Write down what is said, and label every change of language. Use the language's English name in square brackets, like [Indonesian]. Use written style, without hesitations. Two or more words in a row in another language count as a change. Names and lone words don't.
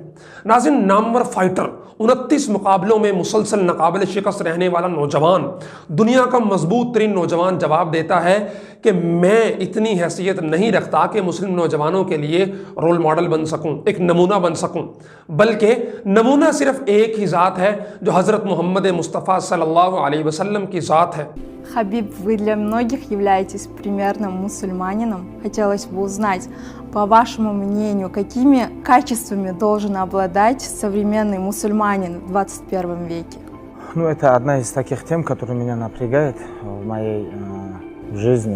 [Urdu] ناظرین، نامور فائٹر، 29 مقابلوں میں مسلسل ناقابل شکست رہنے والا نوجوان، دنیا کا مضبوط ترین نوجوان جواب دیتا ہے کہ میں اتنی حیثیت نہیں رکھتا کہ مسلم نوجوانوں کے لیے [English] role model [Urdu] بن سکوں، ایک نمونہ بن سکوں، بلکہ نمونہ صرف ایک ہی ذات ہے جو حضرت محمد مصطفیٰ [Arabic] صلی اللہ علیہ وسلم [Urdu] کی ذات ہے۔ [Russian] Хабиб, вы для многих являетесь примерным мусульманином. Хотелось бы узнать, по вашему мнению, какими качествами должен обладать современный мусульманин в 21 веке? Это одна из таких тем, которая меня напрягает в моей жизни.